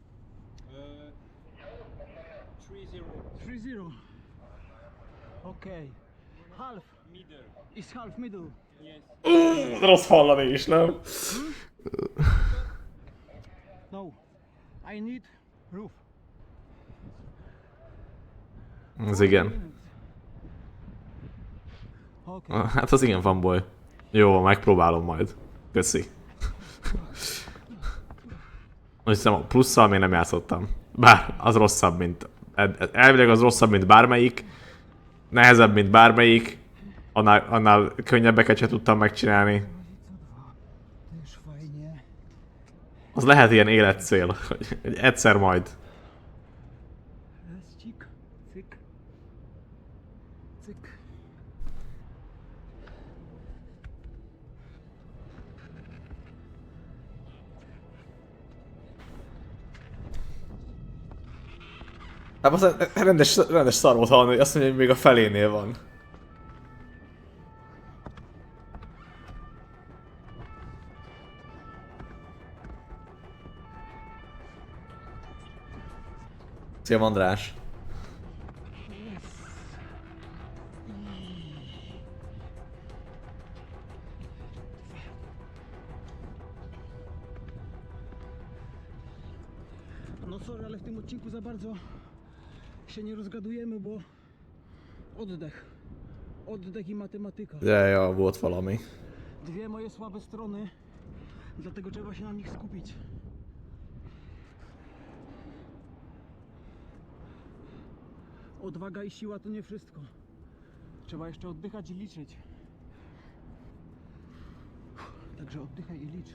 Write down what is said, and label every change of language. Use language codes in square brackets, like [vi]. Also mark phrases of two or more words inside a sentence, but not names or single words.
[en] 3-0. 3-0. Okay. Half. Middle. It's half middle. Yes. [hu] Rossz hallani is, nem? [en] No. I need roof. [hu] Az igen. Okay. Hát az igen fanboy. Jó, megpróbálom majd. Köszi. Azt hiszem, a plusszal még nem játszottam. Bár az rosszabb, mint... Elvileg az rosszabb, mint bármelyik. Nehezebb, mint bármelyik. Annál könnyebbeket se tudtam megcsinálni. [pl] To już fajnie. [hu] Az lehet ilyen életcél, hogy egyszer majd. [pl] Raz cik, cyk. Cyk. [hu] Hát az rendes szar volt hallani, hogy azt mondja, hogy még a felénél van. Szia András! [pl] No sorry, ale w tym odcinku za bardzo się nie rozgadujemy, bo oddech. Oddech i matematyka. [hu] Ja, volt valami. [pl] Dwie moje słabe strony, dlatego trzeba się na nich skupić. Odwaga i siła to nie wszystko. Trzeba jeszcze oddychać i liczyć. Także oddychaj i licz.